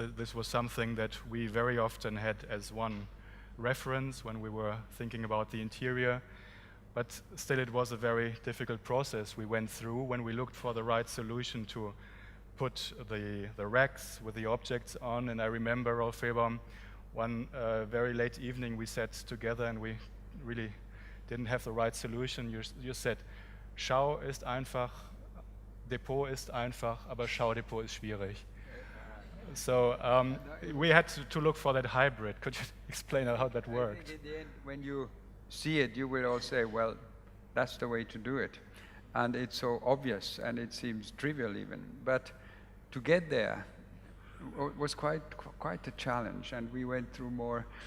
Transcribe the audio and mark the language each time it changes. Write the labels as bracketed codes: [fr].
[en] This was something that we very often had as one reference when we were thinking about the interior, but still it was a very difficult process we went through when we looked for the right solution to put the racks with the objects on. And I remember, Rolf Fehlbaum, one very late evening we sat together and we really didn't have the right solution. [de] You said, Schau ist einfach, Depot ist einfach, aber Schaudepot ist schwierig. [en] So we had to look for that hybrid. Could you explain how that worked? I think in the end, when you see it, you will all say, well, that's the way to do it. And it's so obvious, and it seems trivial even. But to get there was quite a challenge, and we went through more.